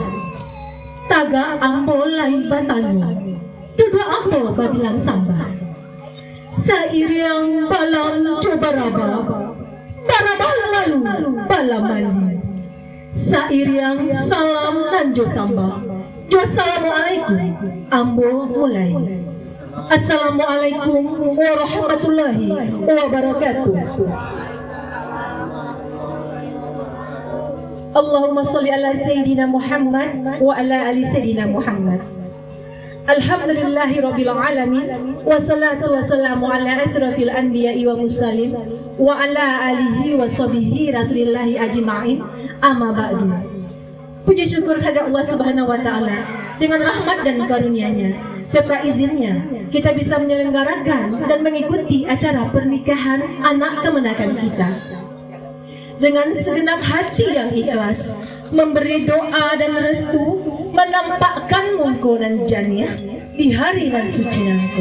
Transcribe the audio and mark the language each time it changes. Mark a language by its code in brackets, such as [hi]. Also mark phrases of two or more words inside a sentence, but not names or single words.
[min] Taga ambo lai batanyu, duduk ambo babilang samba. Sairiang balang coba raba, barabah lalu bala mandi. Sairiang salam nanjo samba, jo assalamualaikum ambo mulai. [ar] السلام عليكم ورحمة الله وبركاته. اللهم صل على سيدنا محمد وعلى آل سيدنا محمد. الحمد لله رب العالمين والصلاة والسلام على أشرف الأنبياء والمرسلين وعلى آله وصحبه رسول الله أجمعين. أما بعد. [id] Puji syukur kepada Allah [ar] سبحانه وتعالى, [id] dengan rahmat dan karunia-Nya serta izinnya kita bisa menyelenggarakan dan mengikuti acara pernikahan anak kemenakan kita. Dengan segenap hati yang ikhlas, memberi doa dan restu, menampakkan mungko dan janiah di hari nan suci nanti.